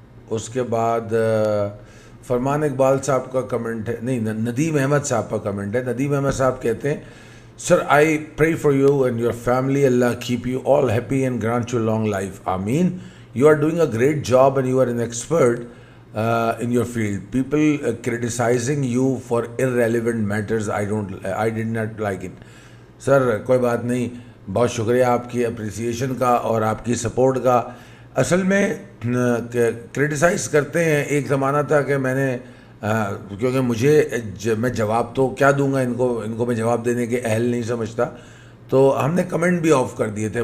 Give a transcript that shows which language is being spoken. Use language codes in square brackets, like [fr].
[ur] اس کے بعد فرمان اقبال صاحب کا کمنٹ ہے, نہیں ندیم احمد صاحب کا کمنٹ ہے. [en] ندیم احمد صاحب کہتے ہیں sir I pray for you and your family, Allah keep you all happy and grant you long life, آمین. You are doing a great job and you are an expert in your field. People criticizing you for irrelevant matters, I did not like it. [ur] سر کوئی بات نہیں, بہت شکریہ آپ کی appreciation کا اور آپ کی سپورٹ کا. اصل میں کرٹیسائز کرتے ہیں, ایک زمانہ تھا کہ میں نے کیونکہ میں جواب تو کیا دوں گا ان کو میں جواب دینے کے اہل نہیں سمجھتا, تو ہم نے کمنٹ بھی آف کر دیے تھے.